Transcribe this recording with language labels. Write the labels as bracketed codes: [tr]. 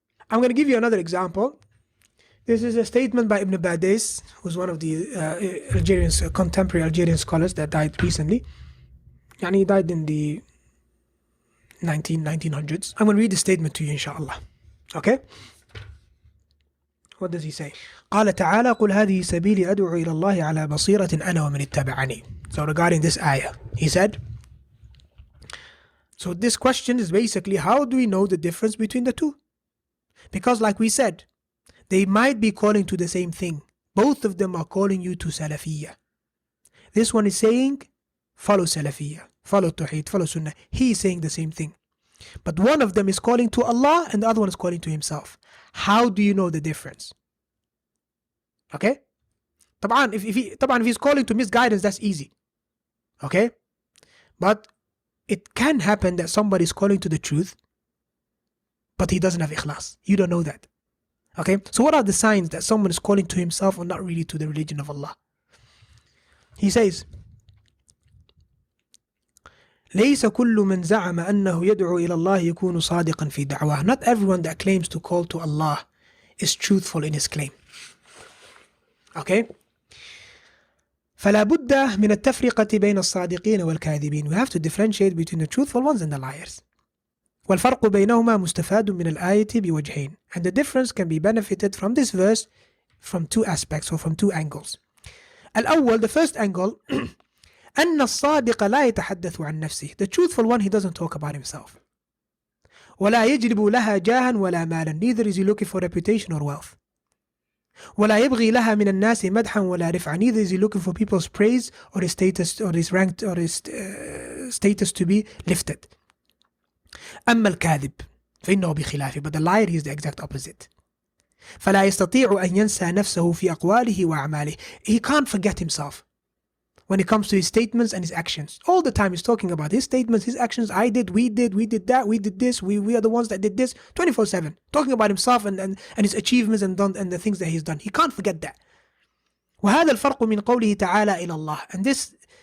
[en] I'm going to give you another example. This is a statement by Ibn Badis, who's one of the contemporary Algerian scholars that died recently. And he died in the 1900s. I'm going to read the statement to you, inshallah. Okay? What does he say? [ar] قال تعالى قل هذه سبيلي أدعو إلى الله على بصيرة أنا ومن اتبعني. [en] So regarding this ayah, he said, so this question is basically, how do we know the difference between the two? Because like we said, they might be calling to the same thing. Both of them are calling you to Salafiyyah. This one is saying, follow Salafiyyah, follow Tawheed, follow Sunnah. He is saying the same thing. But one of them is calling to Allah and the other one is calling to himself. How do you know the difference? Okay? طبعا if he's calling to misguidance, that's easy. Okay? But it can happen that somebody is calling to the truth, but he doesn't have ikhlas. You don't know that. Okay? So what are the signs that someone is calling to himself or not really to the religion of Allah? He says, [ar] ليس كل من زعم أنه يدعو إلى الله يكون صادقا في دعواه. [en] Not everyone that claims to call to Allah is truthful in his claim. Okay? [ar] فلا بد من التفرقة بين الصادقين والكاذبين. [en] We have to differentiate between the truthful ones and the liars. [ar] والفرق بينهما مستفاد من الآية بوجهين. [en] And the difference can be benefited from this verse from two aspects or from two angles. [ar] الأول, [en] the first angle, [ar] أن الصادق لا يتحدث عن نفسه. [en] The truthful one, he doesn't talk about himself. [ar] ولا يجلب لها جاها ولا مالا. [en] Neither is he looking for reputation or wealth. [ar] ولا يبغي لها من الناس مدحا ولا رفعا. [en] Neither is he looking for people's praise or his status or his rank or his status to be lifted. [ar] أما الكاذب فإنه بخلافه. [en] But the liar, he is the exact opposite. [ar] فلا يستطيع أن ينسى نفسه في أقواله وأعماله. [en] He can't forget himself when it comes to his statements and his actions. All the time he's talking about his statements, his actions. I did, we did that, we did this, we are the ones that did this, 24/7. Talking about himself and his achievements and the things that he's done. He can't forget that. [ar] وهذا الفرق من قوله تعالى إلى الله. [en] And this